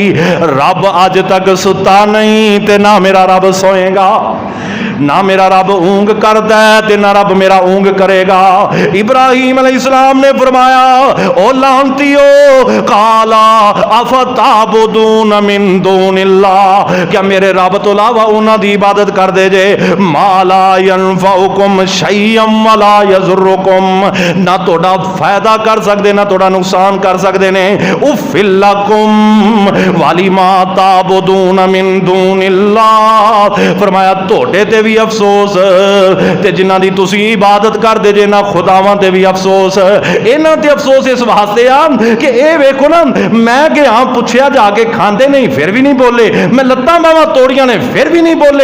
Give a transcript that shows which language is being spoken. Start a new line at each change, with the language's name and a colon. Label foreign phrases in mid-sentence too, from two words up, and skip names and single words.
Punjabi: رب اج تک سُتا نہیں تے نا میرا رب سوئے گا، نا میرا رب اونگھ کردا اے تے نا رب میرا اونگھ کرے گا. ابراہیم علیہ السلام نے فرمایا او لعنتیو
Arabic: قال أفتعبدون من دون الله,
Punjabi: کیا میرے رب توں علاوہ اونہاں دی عبادت کردے جے
Arabic: ما لا ينفعكم شيئا ولا يضركم,
Punjabi: نا تہاڈا فائدہ کر سکتے نا تہاڈا نقصان کر سکتے نے.
Arabic: أف لكم ولما تعبدون من دون الله,
Punjabi: فرمایا تہاڈے تے وی افسوس تے جنہاں دی تسیں عبادت کردے جے نا خداواں تے وی افسوس. اینہاں تے افسوس اس واسطے آ کہ ایہ ویکھو نا میں گیا پچھیا جا کے کھاندے نہیں فیر وی نہیں بولے، میں لتاں باہواں توڑیاں نے فیر وی نہیں بولے.